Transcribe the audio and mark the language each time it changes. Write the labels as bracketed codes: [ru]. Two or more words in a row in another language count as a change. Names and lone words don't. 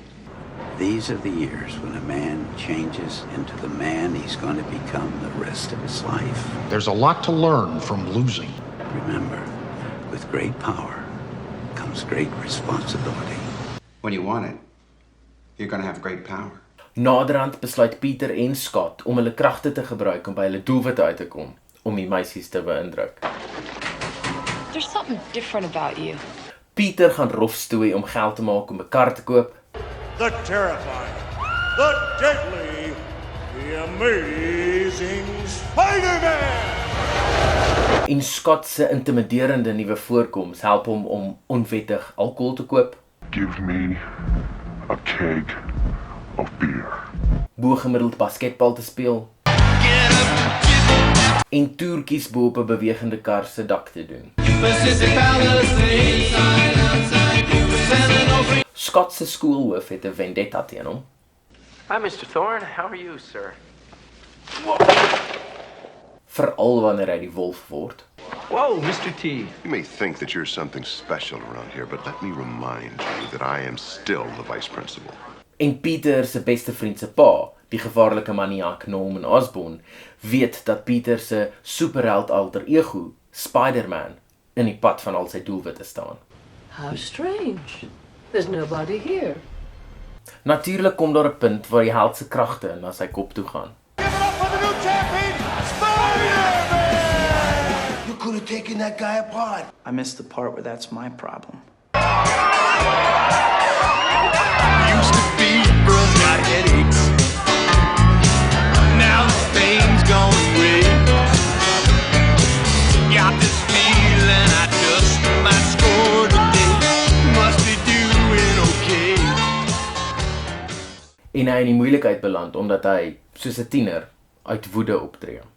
[en] These are the years when a man changes into the man he's going to become the rest of his life. There's a lot to learn from losing. Remember, with great power comes great responsibility. When you want it, you're going to have great power. [af] Naderhand besluit Peter en Scott om hulle kragte te gebruik om by hulle doelwit uit te kom, om die meisies te beïndruk. [en] There's something different about you. [af] Peter gaan rofstoei om geld te maak om 'n kar te koop. [en] The terrifying, the deadly, the amazing Spider-Man! [af] En Scott se intimiderende nuwe voorkoms help hom om onwettig alkohol te koop, [en] Give me a keg of beer. [af] bo-gemiddeld basketbal te speel en toertjies bo op 'n bewegende kar se dak te doen. Scott se skoolhoof het 'n vendetta teen hom. [en] Hi, Mr. Thorne. How are you, sir? [af] Veral wanneer hy die wolf word. [en] Whoa, Mr. T. You may think that you're something special around here, but let me remind you that I am still the vice principal. [af] En Peter se beste vriend se pa, die gevaarlike maniak Norman Osborn, weet dat Peter se superheld [en] alter ego, [af] Spider-Man, in die pad van al sy doelwitte staan. [en] How strange. There's nobody here. [af] Natuurlik kom daar 'n punt waar die held se kragte na sy kop toe gaan. [en] Give it up for the new champion, Spider-Man! You could have taken that guy apart. I missed the part where that's my problem. Used to be girls got headaches. Now the pain's gone away. Got this feeling I just might score today. Must be doing okay. [af] En hy in die moeilikheid beland omdat hy, soos 'n tiener, uit woede optree.